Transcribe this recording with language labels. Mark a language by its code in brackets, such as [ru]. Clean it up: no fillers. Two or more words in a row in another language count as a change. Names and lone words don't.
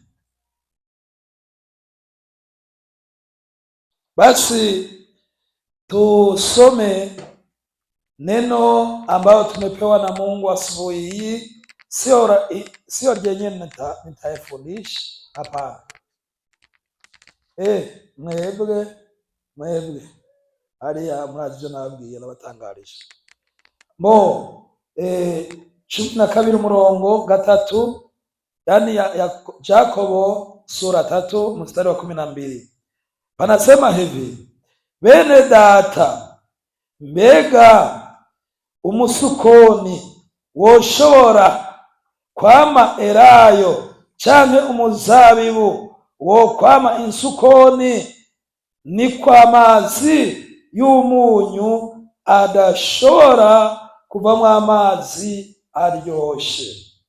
[sw] Basi tusome neno ambao tumepewa na Mungu asubuhi hii. Sio jenye nitafundisha hapa. [rn] Mwebwe hariya murazi nabwiye nabatangarisha. 12 umurongo 3, [sw] yani ya Yakobo sura 3 mstari wa 12. Panasema hivi: [rn] bene data, mbega umusukoni woshobora kwama elayo canke umuzabibu wo kwama insukoni? Ni kwa amazi y'umunyu adashobora kuvamwo amazi aryoshe.